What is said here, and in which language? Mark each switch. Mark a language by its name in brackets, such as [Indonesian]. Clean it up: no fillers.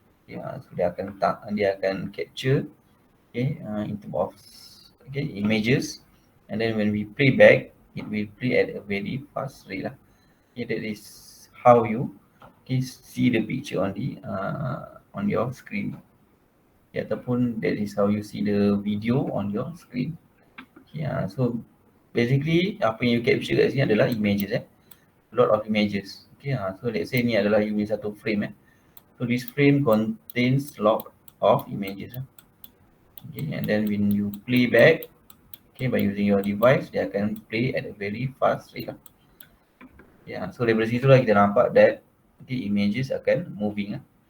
[English] So [Malay] dia akan [English] capture, in terms of images, and then when we play back, it will play at a very fast rate lah. That is how you see the picture on your screen. [Malay] Ataupun [English] that is how you see the video on your screen. So basically [Malay] apa yang [English] you capture [Malay] kat sini adalah [English] images. A lot of images. So let's say [Malay] ni adalah [English] you [Malay] punya satu [English] frame. So this frame contains lot of images. And then when you play back, by using your device, [Malay] dia akan [English] play at a very fast rate. [Malay] So daripada situ lah kita nampak [English] that images [Malay] akan [English] moving.